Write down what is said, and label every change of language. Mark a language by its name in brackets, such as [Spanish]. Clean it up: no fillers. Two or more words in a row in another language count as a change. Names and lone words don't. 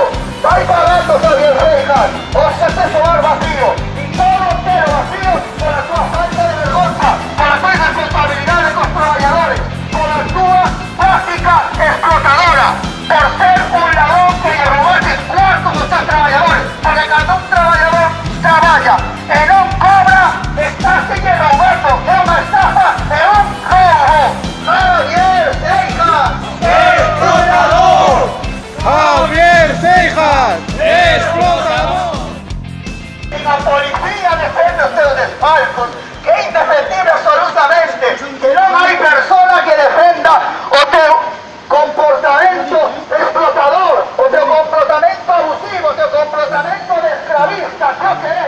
[Spanish] Vais pagando, Javier Seijas, o sea, ese bar vacío, y todo entero vacío por la tua falta de vergüenza, por la tua irresponsabilidad de los trabajadores, por la tua práctica explotadora, por ser un ladrón que le robaste cuartos a los trabajadores, porque cuando un trabajador trabaja [Galician] e non cobra, [Spanish] estás en Roberto, [Galician] é unha estafa, é un robo. [Spanish] Javier Seijas, explotador. Javier Seijas, explotador. Y la policía defiende [Galician] os teus desfalcos, que é indefendible absolutamente, que non hai persona que defenda o teu comportamento explotador, o teu comportamento abusivo, o teu comportamento de esclavista, creo que é.